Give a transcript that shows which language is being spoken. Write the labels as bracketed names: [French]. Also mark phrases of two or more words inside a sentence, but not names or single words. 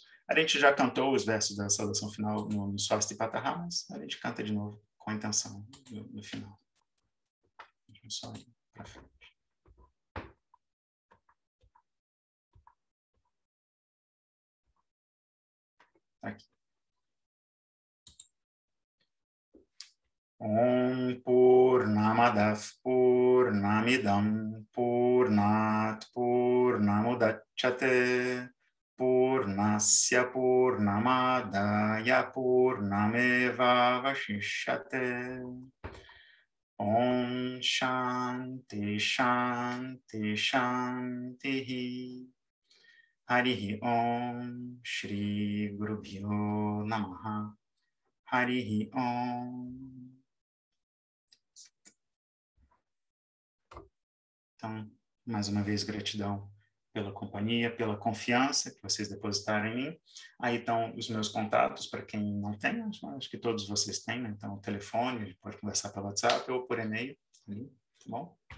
[Portuguese] A gente já cantou os versos da saudação final no Swastipatara, mas a gente canta de novo com a intenção no final. Deixa eu só ir para frente. Aqui. [Sanskrit] ॐ पूर्णमदव् पूर्णमिदम् पूर्णात् पूर्णमुदच्यते पूर्णस्य पूर्णमादाय पूर्णमेव वशिष्यते. ॐ शान्ति शान्ति शान्ति हरिः ॐ श्री गुरुभ्यो नमः हरिः ॐ. [Portuguese] Então, mais uma vez, gratidão pela companhia, pela confiança que vocês depositaram em mim. Aí estão os meus contatos, para quem não tem, acho que todos vocês têm, né? Então, o telefone, pode conversar pelo WhatsApp ou por e-mail, ali, tá bom?